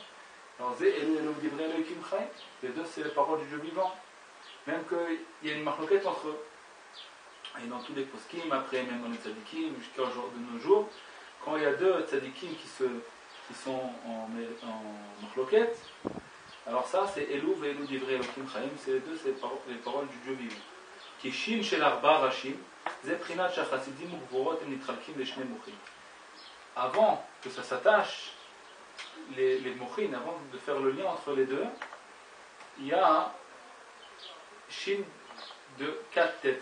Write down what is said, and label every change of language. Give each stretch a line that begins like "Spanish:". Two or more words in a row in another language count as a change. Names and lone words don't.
French: Alors les deux c'est les paroles du Dieu vivant. Même qu'il y a une marloquette entre eux. Et dans tous les poskim, après même dans les tzadikim, jusqu'à de nos jours, quand il y a deux tzadikim qui sont en marloquette, alors ça c'est
Hebrew: אלו ואלו דברי אלוהים חיים,
French: c'est les deux c'est les paroles du Dieu vivant. Qui
Hebrew: שין של ארבע ראשים.
French: Avant que ça s'attache, les mochin, avant de faire le lien entre les deux, il y a un shin de 4 têtes.